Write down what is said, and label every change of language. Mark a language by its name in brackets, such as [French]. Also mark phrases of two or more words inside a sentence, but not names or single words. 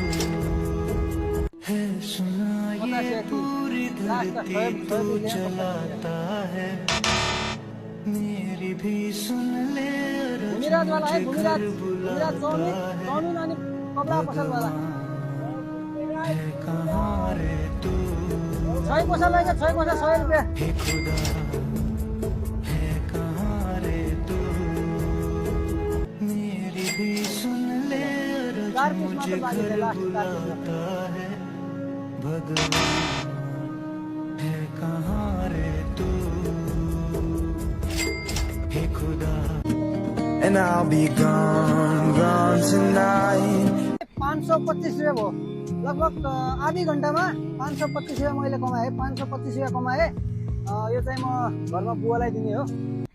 [Hindi] है सुना ये पूरी धरती तू चलाता है, मेरी भी सुन ले रोज मुझे घर बुलाता है। है कहाँ रे तू, [Nepali] छय पैसा लाग्यो 6 पैसा 100 रुपियाँ। [Hindi] हे खुदा है कहाँ रे तू, मेरी भी सुन ले रोज मुझे घर बुलाता है। भगवान है कहाँ रे तू, हे खुदा। [English] And I'll be gone, gone tonight. [Nepali] 525 रुपियाँ भयो, लगभग आधी घन्टामा 525 रुपियाँ मैले कमाएँ। 525 रुपियाँ कमाएँ। यो चाहिँ म घरमा बुवालाई दिने हो।